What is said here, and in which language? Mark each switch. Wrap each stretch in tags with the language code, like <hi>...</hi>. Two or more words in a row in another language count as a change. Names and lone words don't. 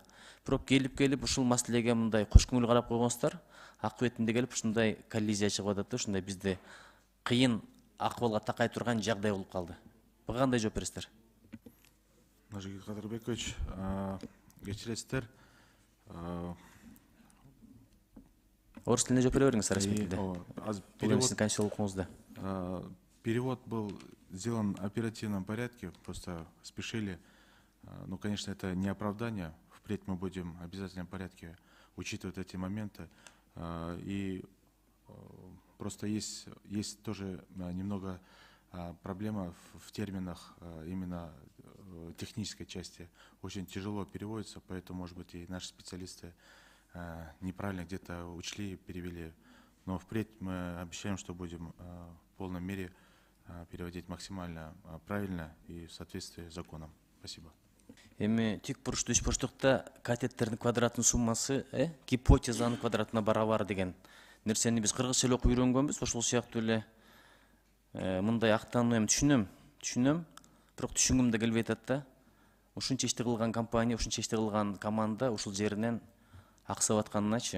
<ky>Бирок келип ушул маселеге мындай кош көңүл карап койгонсуздар, акыбетинде келип ушундай коллизия чыгып атат да, ушундай бизде кыйын акыбалга такай турган жагдай болуп калды. Буга кандай жооп бересиздер? Нуржигит Кадырбекович, кечиресиздер. Орус тилинде жооп бере бериңиз, Распек тилде. Бул эми сиздин Перевод, конституциялык укугуңузда.</ky> <ru>перевод был сделан в оперативном порядке, просто спешили. Ну, конечно, это не оправдание. Впредь мы будем в обязательном порядке учитывать эти моменты. И просто есть тоже немного проблема в терминах именно технической части. Очень тяжело переводится, поэтому, может быть, и наши специалисты неправильно где-то учли, перевели. Но впредь мы обещаем, что будем в полной мере переводить максимально правильно и в соответствии с законом. Спасибо.</ru> <ky>Эми тик буруштуу үч бурчтукта катеттердин квадратынын суммасы гипотезанын квадратына барабар деген нерсени биз кыргызча эле окуп үйрөнгөнбүз. Ошол сыяктуу эле мындай актануу эми түшүнөм, бирок түшүнгүм да келбей атат да. Ушунча ишти кылган компания, ушунча ишти кылган команда ушул жеринен аксап атканыначы.</ky>